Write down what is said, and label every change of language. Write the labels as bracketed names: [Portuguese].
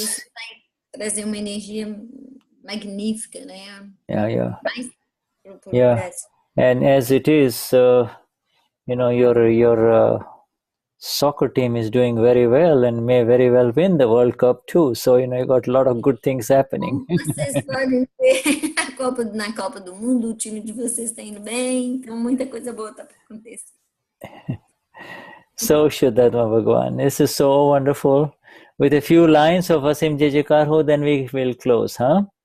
[Portuguese] isso vai trazer uma energia magnífica, né? [English] Yeah. [Portuguese] Brasil. [English] And as it is, your soccer team is doing very well and may very well win the World Cup too. So, you got a lot of good things happening. [Portuguese] Vocês podem ver na Copa do Mundo, o time de vocês está indo bem, então muita coisa boa está para acontecer. [English] So, Shuddha Bhagwan, this is so wonderful. With a few lines of Asim Jajakarho, then we will close, huh?